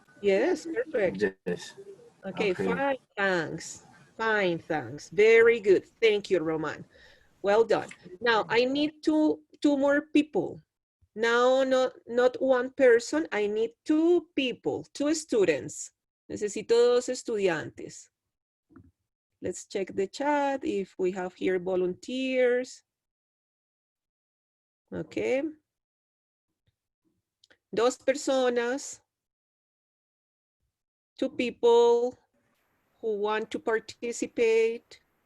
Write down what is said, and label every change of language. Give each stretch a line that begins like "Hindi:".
English: Yes, perfect. Yes. Okay, fine, thanks. Fine, thanks. Very good. Thank you, Roman. Well done. Now, I need two more people. Now, not one person. I need two people, two students.
Spanish: Necesito dos estudiantes.
English: Let's check the chat if we have here volunteers. Okay.
Spanish: Dos personas.
English: Two people who want to participate.